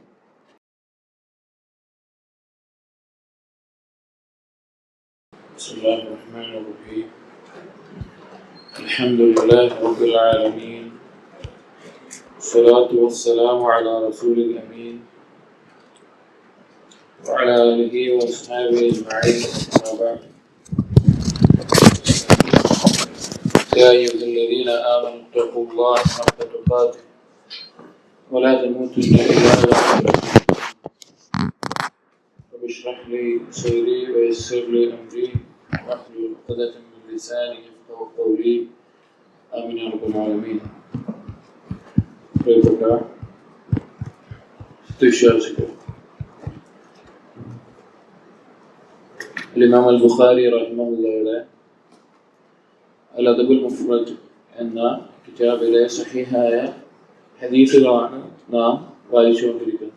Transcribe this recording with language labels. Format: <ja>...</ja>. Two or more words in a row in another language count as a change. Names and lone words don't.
<ar>الحمد لله رب العالمين الصلاة والسلام على الرسول الأمين وعلى آله وأصحابه أجمعين. أما بعد. يا أيها الذين آمنوا اتقوا الله حق تقاته ولا تموتن إلا وأنتم رب اشرح لي صدري ويسر لي أمري واحلل عقدة من لساني يفقهوا قولي آمين يا رب العالمين.</ar> <ml>പ്രിയപ്പെട്ട വിശ്വാസികൾ, ഇമാം അൽ ബുഖാരി റഹിമഹുള്ളയുടെ അൽ അദബുൽ മുഫ്റദ് എന്ന കിതാബിലെ സഹീഹായ ഹദീസുകളാണ് നാം വായിച്ചുകൊണ്ടിരിക്കുന്നത്.</ml>